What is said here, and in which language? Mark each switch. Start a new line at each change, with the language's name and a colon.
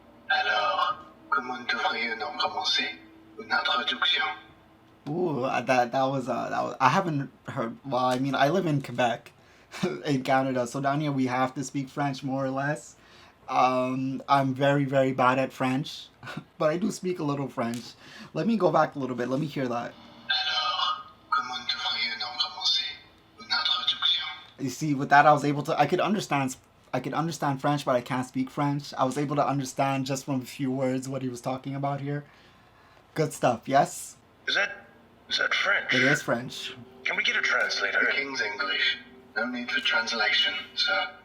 French: Alors, comment devrions-nous commencer une introduction?
English: Ooh, that was I haven't heard. Well, I mean, I live in Quebec, in Canada, so down here we have to speak French more or less. I'm very, very bad at French, but I do speak a little French. Let me go back a little bit. Let me hear that.
French: Alors, comment devrions-nous commencer une introduction?
English: You see, with that, I could understand French, but I can't speak French. I was able to understand just from a few words what he was talking about here. Good stuff, yes? Is that French? It is French. Can we get a translator? The King's English. No need for translation, sir.